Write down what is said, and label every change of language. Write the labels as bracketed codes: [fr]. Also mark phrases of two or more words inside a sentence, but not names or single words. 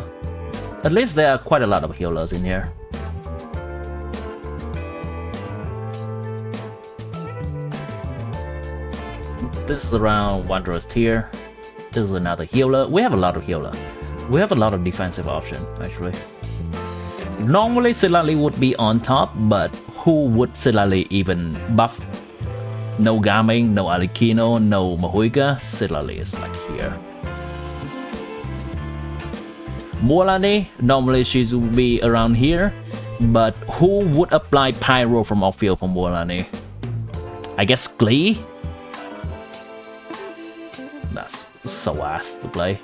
[en] At least there are quite a lot of healers in here. This is around Wanderer's Tier. This is another healer. We have a lot of healer. We have a lot of defensive option actually. Normally Silali would be on top, but who would Silali even buff? No Gaming, no Alikino, no Mahuiga. Silali is like here. Mualani, normally she would be around here, but who would apply Pyro from off-field for Mualani? I guess Glee? That's so ass to play.